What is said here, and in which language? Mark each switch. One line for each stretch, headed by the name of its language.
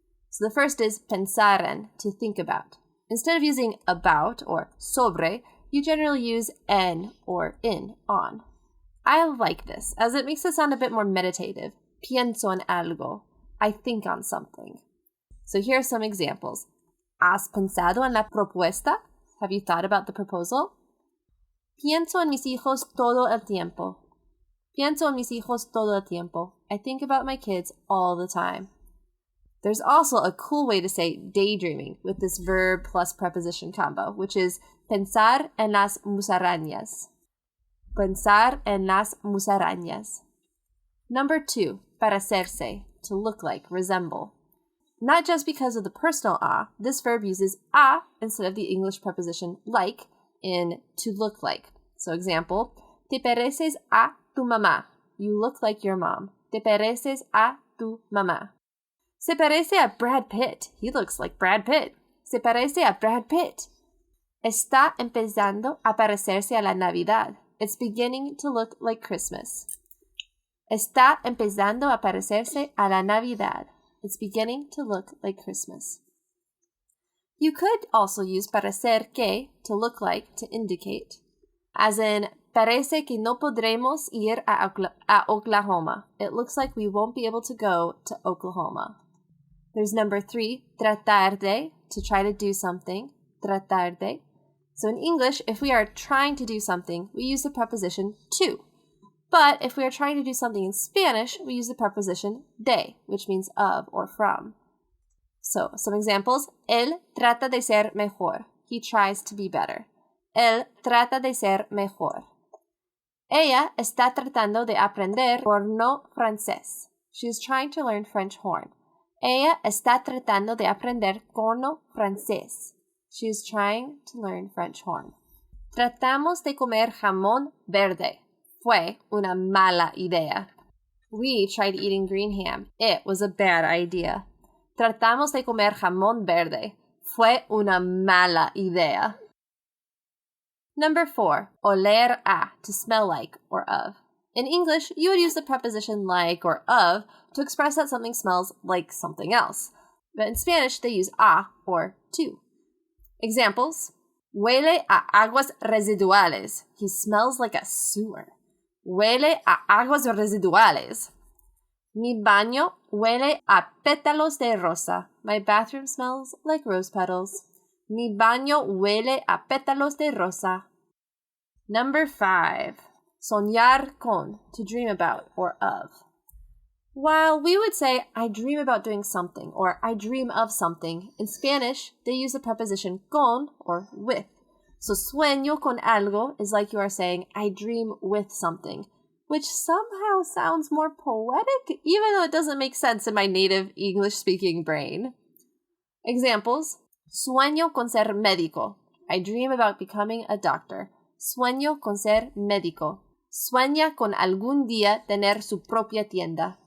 English: So the first is pensar en, to think about. Instead of using about or sobre, you generally use en or in, on. I like this, as it makes it sound a bit more meditative.
Spanish: Pienso en algo.
English: I think on something. So here are some examples.
Spanish: ¿Has pensado en la propuesta?
English: Have you thought about the proposal?
Spanish: Pienso en mis hijos todo el tiempo. Pienso en mis hijos todo el tiempo.
English: I think about my kids all the time. There's also a cool way to say daydreaming with this verb plus preposition combo, which is pensar en las musarañas.
Spanish: Pensar en las musarañas.
English: Number 2, parecerse, to look like, resemble. Not just because of the personal a, this verb uses a instead of the English preposition like in to look like. So example,
Spanish: te pareces a tu mamá.
English: You look like your mom.
Spanish: Te pareces a tu mamá. Se parece a Brad Pitt.
English: He looks like Brad Pitt.
Spanish: Se parece a Brad Pitt. Está empezando a parecerse a la Navidad.
English: It's beginning to look like Christmas.
Spanish: Está empezando a parecerse a la Navidad.
English: It's beginning to look like Christmas. You could also use parecer que, to look like, to indicate.
Spanish: As in, parece que no podremos ir a Oklahoma.
English: It looks like we won't be able to go to Oklahoma. There's number 3, tratar de, to try to do something. Tratar de. So in English, if we are trying to do something, we use the preposition to. But if we are trying to do something in Spanish, we use the preposition de, which means of or from. So, some examples.
Spanish: Él trata de ser mejor.
English: He tries to be better. Él trata de ser mejor.
Spanish: Ella está tratando de aprender horno francés.
English: She is trying to learn French horn.
Spanish: Ella está tratando de aprender horno francés.
English: She is trying to learn French horn.
Spanish: Tratamos de comer jamón verde. Fue una mala idea.
English: We tried eating green ham. It was a bad idea.
Spanish: Tratamos de comer jamón verde. Fue una mala idea.
English: Number 4, oler a, to smell like or of. In English, you would use the preposition like or of to express that something smells like something else. But in Spanish, they use a or to.
Spanish: Examples. Huele a aguas residuales.
English: He smells like a sewer.
Spanish: Huele a aguas residuales. Mi baño huele a pétalos de rosa.
English: My bathroom smells like rose petals.
Spanish: Mi baño huele a pétalos de rosa.
English: Number 5. Soñar con, to dream about or of. While we would say, I dream about doing something, or I dream of something, in Spanish, they use the preposition con, or with. So sueño con algo is like you are saying, I dream with something, which somehow sounds more poetic, even though it doesn't make sense in my native English-speaking brain. Examples.
Spanish: Sueño con ser médico.
English: I dream about becoming a doctor.
Spanish: Sueño con ser médico. Sueña con algún día tener su propia tienda.